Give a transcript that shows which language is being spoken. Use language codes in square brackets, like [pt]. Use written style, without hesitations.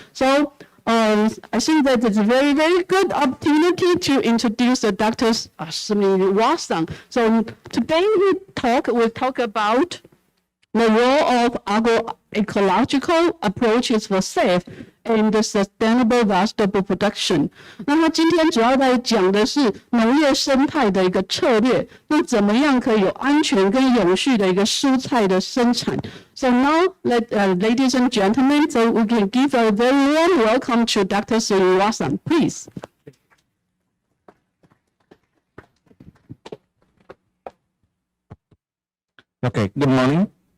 [en] So I think that it's a very, very good opportunity to introduce Dr. Srinivasan. So today we'll talk about the role of agro-ecological approaches for safe and sustainable vegetable production。 [zh] 那他今天主要在讲的是农业生态的一个策略，那怎么样可以有安全跟永续的一个蔬菜的生产。 [en] So now, ladies and gentlemen, so we can give a very warm welcome to Dr. Srinivasan, please. Okay, good morning.